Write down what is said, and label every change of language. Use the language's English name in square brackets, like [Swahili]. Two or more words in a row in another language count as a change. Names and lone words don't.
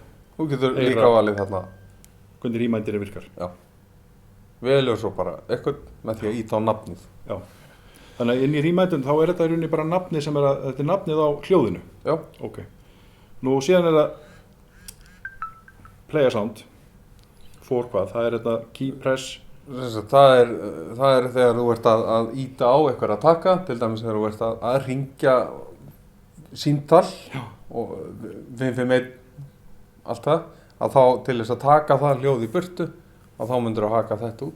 [Icelandic] Þú getur líka valið þarna. Hvernig reminderinn virkar. Já. Velur svo bara eitthvað með því að íta á nafnið. Já. Þannig að inn í reminderinn þá er þetta í rauninni bara nafnið sem þetta er nafnið á hljóðinu. Já. Ok. Nú síðan er það [English] play a sound. [Icelandic] For hvað? Það er þetta [English] key press. [Icelandic] Það er þegar þú ert að íta á eitthvað að taka, til dæmis þegar þú ert að hringja símtal og 551 allt það, að þá til þess að taka það hljóð í burtu, að þá myndir þú haka þetta út.